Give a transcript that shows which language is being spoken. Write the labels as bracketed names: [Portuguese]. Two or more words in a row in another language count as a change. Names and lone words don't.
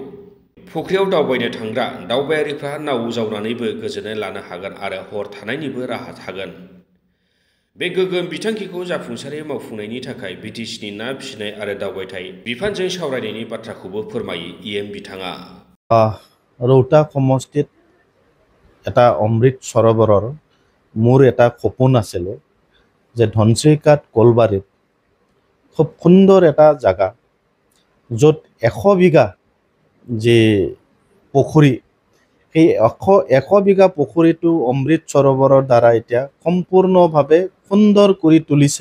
[Bodo] फुख्रियाव दावबायनो थांग्रा दावबायारिफ्रा नाव जावनानैबो गोजोननाय लानो हागोन आरो हर थानायनिबो राहा थागोन। बे गोगोम बिथांखिखौ जाफुंसारै मावफुंनायनि थाखाय BTCनि ना फिसिनाय आरो दावबायथाय बिफानजों सावरायनायनि बाथ्राखौबो फोरमायो EM बिथाङा। [Assamese] ৰৌতা সমষ্টিত এটা অমৃত সৰোবৰৰ মোৰ এটা সপোন আছিল যে ধনচিকাত কলবাৰীত খুব সুন্দৰ এটা জাগা, য'ত 100 বিঘা যে পুখুৰী, সেই 100 বিঘা পুখুৰীটো অমৃত সৰোবৰৰ দ্বাৰা এতিয়া সম্পূৰ্ণভাৱে সুন্দৰ কৰি তুলিছে।